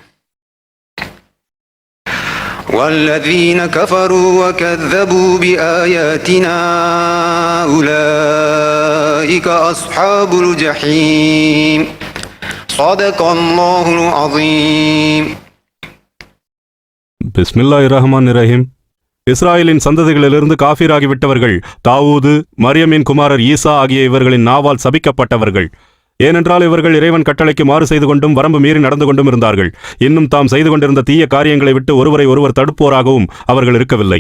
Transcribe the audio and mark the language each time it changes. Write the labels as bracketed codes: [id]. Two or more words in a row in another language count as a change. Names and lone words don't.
[ar] والذين كفروا وكذبوا بآياتنا أولئك أصحاب الجحيم صدق الله العظيم بسم الله الرحمن الرحيم. [ta] இஸ்ராயலின் சந்ததிகளிலிருந்து காஃபிராகிவிட்டவர்கள் தாவூது, மரியமின் குமாரர் ஈசா ஆகிய இவர்களின் நாவால் சபிக்கப்பட்டவர்கள். ஏனென்றால் இவர்கள் இறைவன் கட்டளைக்கு மாறு செய்து கொண்டும் வரம்பு மீறி நடந்து கொண்டும் இருந்தார்கள். இன்னும் தாம் செய்து கொண்டிருந்த தீய காரியங்களை விட்டு ஒருவரை ஒருவர் தடுப்போராகவும் அவர்கள் இருக்கவில்லை.